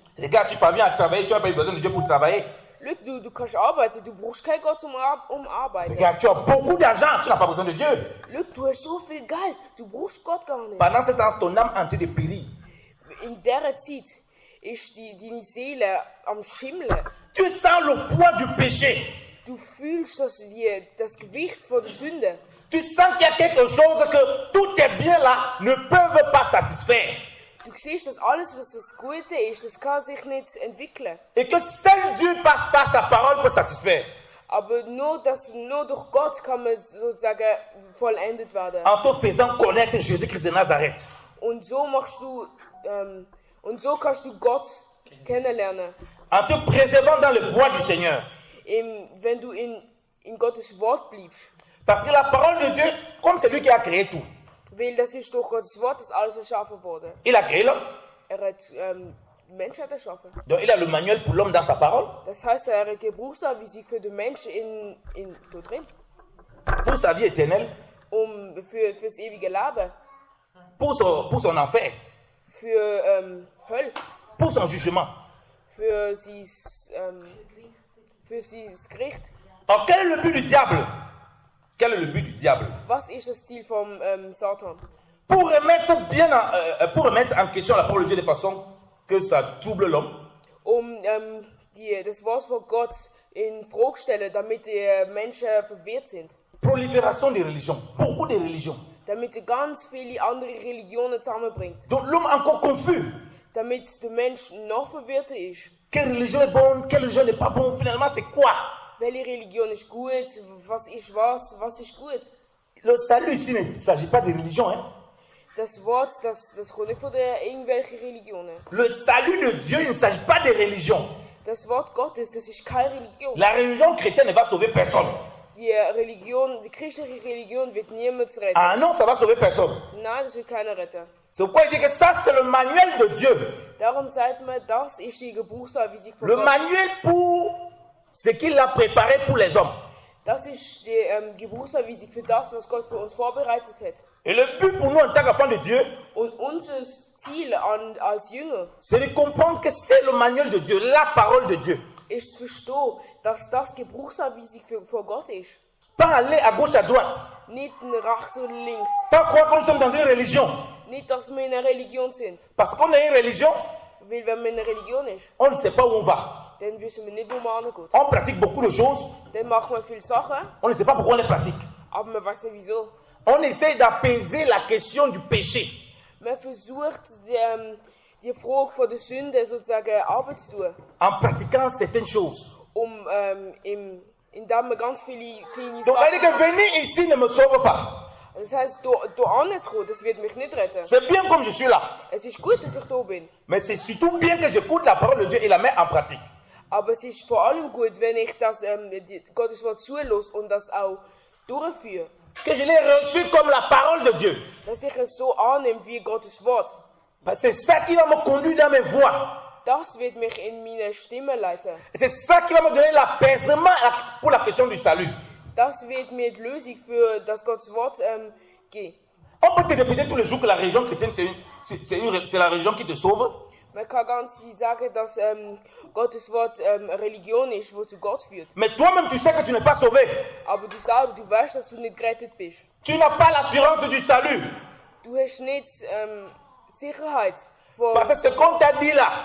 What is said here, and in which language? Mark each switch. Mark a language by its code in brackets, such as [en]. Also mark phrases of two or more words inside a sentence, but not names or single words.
[fr] Regarde, tu parviens à travailler, tu n'as pas eu besoin de Dieu pour travailler. [de] Schau, du kannst arbeiten, du brauchst keinen Gott um arbeiten. [fr] Regarde, tu as beaucoup d'argent, tu n'as pas besoin de Dieu. [de] Schau, du hast so viel Geld, du brauchst Gott gar nicht. [fr] Pendant ce temps, ton âme est en train de périr. [de] In dieser Zeit ist deine Seele am Schimmeln. [fr] Tu sens le poids du péché. [de] Du fühlst das Gewicht von der Sünde. [fr] Tu sens qu'il y a quelque chose que tous tes biens là ne peuvent pas satisfaire. [de] Du siehst, dass alles, was das Gute ist, das kann sich nicht entwickeln. [fr] Et que seul Dieu passe par sa parole pour satisfaire. [de] Aber nur durch Gott kann man sozusagen vollendet werden. [fr] En te faisant connaître Jésus-Christ de Nazareth. [de] Und so kannst du Gott kennenlernen. [fr] En te préservant dans les voies du Seigneur. [de] Wenn du in Gottes Wort bleibst. [fr] Parce que la parole de Dieu, comme c'est lui qui a créé tout. [de] Weil das ist durch Gottes Wort, dass alles erschaffen wurde. [fr] Il a créé l'homme. [de] Hat die Menschheit erschaffen. [fr] Donc il a le manuel pour l'homme dans sa parole. [de] Das heißt, hat die Gebrauchsanweisung für den Menschen da drin. [fr] Pour sa vie éternelle. [de] Fürs ewige Leben. [fr] Pour son enfer. [de] Für Hölle. [fr] Pour son jugement. [de] Für das Gericht. [fr] Alors quel est le but du diable? Quel est le but du diable? [de] Was ist das Ziel vom Satan? [fr] Pour remettre en question la parole de Dieu de façon que ça trouble l'homme. [de] Das Wort von Gott in Frage stellen, damit die Menschen verwirrt sind. [fr] Prolifération des religions, beaucoup de religions. [de] Damit er ganz viele andere Religionen zusammenbringt. [fr] Donc l'homme encore confus. [de] Damit der Mensch noch verwirrter ist. [fr] Quelle religion est bonne, quelle religion n'est pas bonne, finalement c'est quoi? [de] Welche Religion ist gut, was ist gut? [fr] Le salut ici ne s'agit pas de religion. Hein? [de] Das Wort, das kommt nicht von irgendwelchen Religionen. [fr] Le salut de Dieu, il ne s'agit pas de religion. [de] Das Wort Gottes, das ist keine Religion. [fr] La religion chrétienne ne va sauver personne. [de] Die christliche Religion wird niemand retten. [fr] Ah non, ça va sauver personne. [de] Nein, das wird keiner retten. [fr] C'est pourquoi il dit que ça, c'est le manuel de Dieu. [de] Darum sagt man, das ist die Gebrauchsanweisung von [fr] Le [de] Gott. [fr] manuel pour ce qu'il a préparé pour les hommes. [de] Das ist die Gebrauchsanweisung für das, was Gott für uns vorbereitet hat. [fr] Et le but pour nous en tant qu'enfants de Dieu, [de] Und unser Ziel als Jünger, [fr] c'est de comprendre que c'est le manuel de Dieu, la parole de Dieu. [de] ist zu verstehen, dass das Gebrauchsanweisung für Gott ist. [fr] Pas aller à gauche, à droite. [de] Nicht rechts oder links. [fr] Pas croire que nous sommes dans une religion. [de] Nicht, dass wir in einer Religion sind. [fr] Parce qu'on est une religion, [de] Weil wenn man in einer Religion ist, [fr] on ne sait pas où on va. [de] dann wissen wir nicht, wo man hingeht. [fr] On pratique beaucoup de choses, [de] Dann macht man viele Sachen, [fr] on ne sait pas pourquoi on les pratique. [de] aber man weiß nicht wieso. [fr] On essaie d'apaiser la question du péché. [de] Man versucht, die Frage von der Sünde sozusagen abzutun. [fr] En pratiquant certaines choses. [de] Indem man ganz viele kleine [fr] Donc, elle dit [de] Sachen [fr] que venir ici ne me sauve pas. [de] Das heisst, hier anzukommen, das wird mich nicht retten. [fr] C'est bien comme je suis là. [de] Es ist gut, dass ich da bin. [fr] Mais c'est surtout bien que j'écoute la parole de Dieu et la mets en pratique. [de] Aber es ist vor allem gut, wenn ich das Gottes Wort zulasse und das auch durchführe. [fr] Que je l'ai reçu comme la parole de Dieu. [de] Dass ich es so annehme wie Gottes Wort. [fr] Parce que c'est ça qui va me conduire dans mes voies. [de] Das wird mich in meine Stimme leiten. [fr] Et c'est ça qui va me donner l'apaisement pour la question du salut. [de] Das wird mir die Lösung für das Gottes Wort geben. [fr] On peut te répéter tous les jours que la religion chrétienne, c'est la religion qui te sauve. [de] Man kann ganz sagen, dass Gottes Wort eine Religion ist, die zu Gott führt. [fr] Mais toi-même, tu sais que tu n'es pas sauvé. [de] Aber du selber, du weißt, dass du nicht gerettet bist. [fr] Tu n'as pas l'assurance du salut. [de] Du hast nicht Sicherheit. Vor, [fr] Parce que ce qu'on t'a dit là,